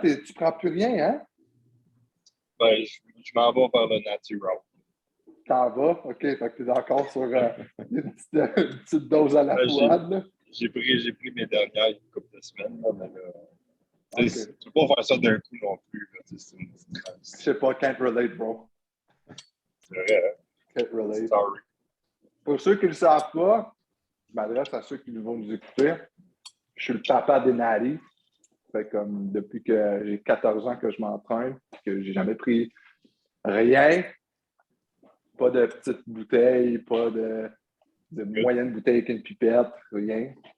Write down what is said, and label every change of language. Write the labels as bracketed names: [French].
[French] Tu prends plus rien, hein? Ben, je m'en vais vers le natural. T'en vas? OK, fait que t'es encore sur une petite dose à la poêle. J'ai pris mes dernières une couple de semaines. Là, mais là, okay. Tu peux pas faire ça d'un coup non plus. Là, je sais pas, [English] can't relate, bro. [French] C'est vrai, hein? [English] Can't relate. Sorry. [French] Pour ceux qui ne le savent pas, je m'adresse à ceux qui vont nous écouter. Je suis le papa des Natty. Fait comme depuis que j'ai 14 ans que je m'entraîne, que j'ai jamais pris rien. Pas de petites bouteilles, pas de moyenne bouteille avec une pipette, rien.